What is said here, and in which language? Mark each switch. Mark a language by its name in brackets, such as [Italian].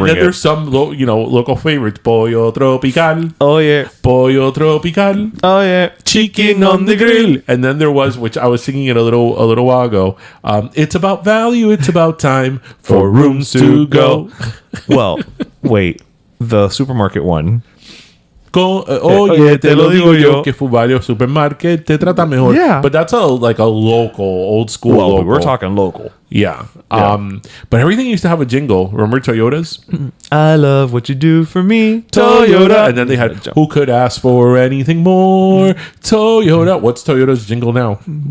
[English] And then there's some local favorites. Pollo tropical. Oh yeah. Pollo tropical. Oh yeah. Chicken on the grill. And then there was, which I was singing it a little while ago. It's about value. It's about time for rooms to go. Well, wait. The supermarket one. [Spanish] Oye, te lo digo yo que Fubalio Supermarket te trata mejor. [English] Yeah. But that's like a local, old school Well, local. we're talking local. Yeah. But everything used to have a jingle. Remember Toyotas? I love what you do for me, Toyota. And then they had, who could ask for anything more? Toyota. What's Toyota's jingle now?